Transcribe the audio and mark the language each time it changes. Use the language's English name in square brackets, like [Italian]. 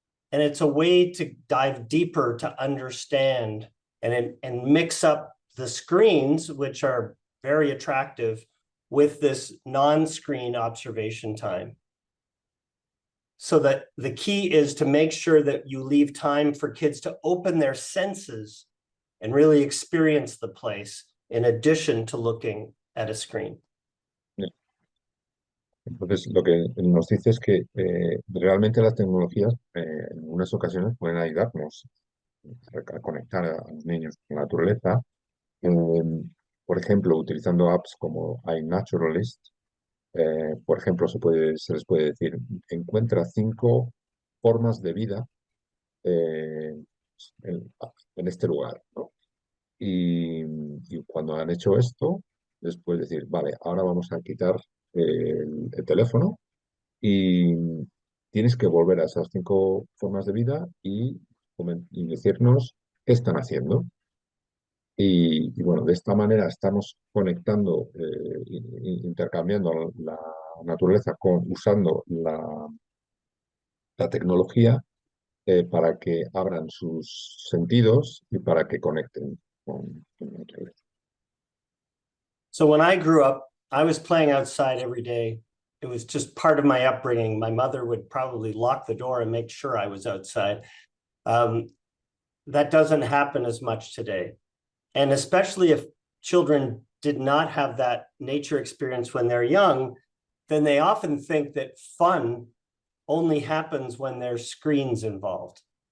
[English] And it's a way to dive deeper to understand and mix up the screens, which are very attractive, with this non-screen observation time. So that the key is to make sure that you leave time for kids to open their senses and really experience the place in addition to looking at a screen. [Spanish] Entonces, lo que nos dice es que realmente las tecnologías en algunas ocasiones pueden ayudarnos a conectar a los niños con la naturaleza. Por ejemplo, utilizando apps como iNaturalist, por ejemplo, se les puede decir, encuentra 5 formas de vida en este lugar, ¿no? Y cuando han hecho esto, les puedes decir, vale, ahora vamos a quitar el teléfono y tienes que volver a esas 5 formas de vida y decirnos qué están haciendo. Y bueno, de esta manera estamos conectando, intercambiando la naturaleza usando la tecnología para que abran sus sentidos y para que conecten con la naturaleza. [English] So when I grew up, I was playing outside every day. It was just part of my upbringing. My mother would probably lock the door and make sure I was outside. That doesn't happen as much today. And especially if children did not have that nature experience when they're young, then they often think that fun only happens when there's screens involved.